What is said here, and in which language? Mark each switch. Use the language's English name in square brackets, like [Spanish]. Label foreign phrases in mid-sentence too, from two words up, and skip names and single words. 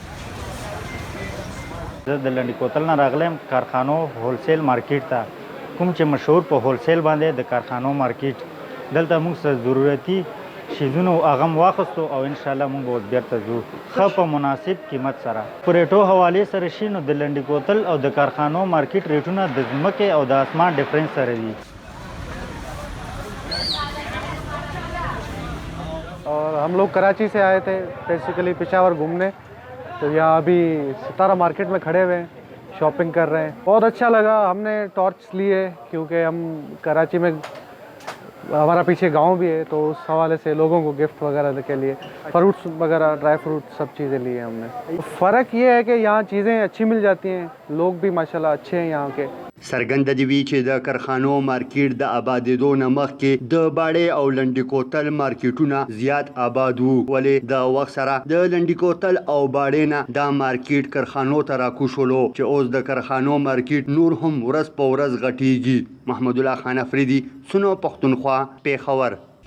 [Pashto] زه د لنډي کوتل نه راغلم کارخانو [English] wholesale market [Pashto] ته کوم چې مشهور په هولسیل باندې د کارخانو مارکیټ دلته موږ سره ضرورتي شیزونو هغه واخیستو او ان شاء الله موږ به بیرته ځو ښه په مناسب قیمت سره په ریټو حوالې سره شي نو د لنډي کوتل او د کارخانو مارکیټ ریټونه د ځمکې او د اسمان ډفرنس سره دي [Urdu] اور ہم لوگ کراچی سے آئے تھے بیسکلی پشاور گھومنے تو یہاں ابھی ستارہ مارکیٹ میں کھڑے ہوئے ہیں شاپنگ کر رہے ہیں بہت اچھا لگا ہم نے ٹارچ لیے کیونکہ ہم کراچی میں ہمارا پیچھے گاؤں بھی ہے تو اس حوالے سے لوگوں کو گفٹ وغیرہ کے لیے فروٹس وغیرہ [English] dry fruit [Urdu] سب چیزیں لی ہیں ہم نے فرق یہ ہے کہ یہاں چیزیں اچھی مل جاتی ہیں لوگ بھی ماشاءاللہ اچھے ہیں یہاں کے [Pashto] څرګنده دي چې د کارخانو مارکیټ د آبادېدو نه مخکې د باړې او لنډي کوتل مارکیټونه زیات آباد وو ولې د وخت سره د لنډي کوتل او باړې نه دا مارکیټ کارخانو ته راکوشولو چې اوس د کارخانو مارکیټ نور هم ورځ په ورځ غټیږي محمد الله خان افریدي سنو پښتونخوا پیښور